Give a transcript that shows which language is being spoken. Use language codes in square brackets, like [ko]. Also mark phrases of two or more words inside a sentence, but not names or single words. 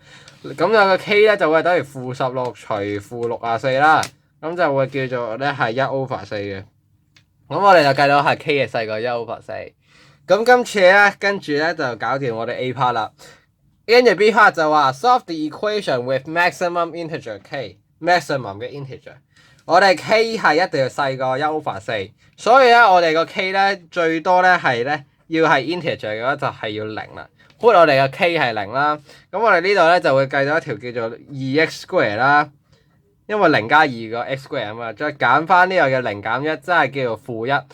[yue] 咁有個 k 咧就會等於負16除負64啦。咁就會叫做咧係1/4嘅，咁我哋就計到係 k 嘅細過1/4。咁今次咧跟住咧就搞掂我哋 A part 啦。跟住 B part 就話 [en] solve the equation with maximum integer k， [yue] maximum 嘅 integer。我哋 k 係一定要細過1/4，所以咧我哋個 k 咧最多咧係咧要係 integer 嘅話就係要0啦。put 我哋嘅 k 係0啦，咁我哋呢度咧就會計到一條叫做 2x square 啦。因為0加2個 x square 啊嘛，再減翻呢個嘅0減1，即係叫做負1。